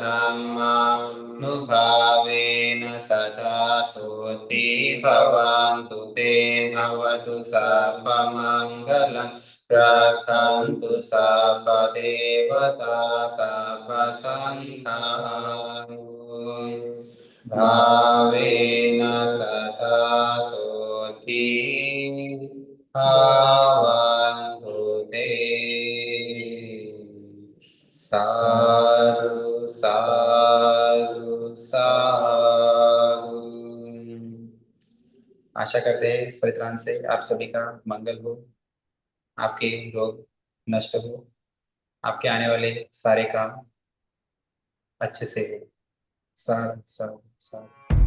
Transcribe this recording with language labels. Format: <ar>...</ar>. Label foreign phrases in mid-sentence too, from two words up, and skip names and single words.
<pi>รมานุภาเวนัสตตาสุติภวันตุเตภวตุสัพพมังคลังรักขันตุสัพพเทวตาสัพพสังฆานุภาเวนัสตตาสุติภาวันตุเต สาธุสาธุสาธุ</pi> <hi>आशा करते हैं इस परित्राण से आप सभी का मंगल हो, आपके रोग नष्ट हो, आपके आने वाले सारे काम अच्छे से हो।</hi> <pi>साधु साधु साधु।</pi>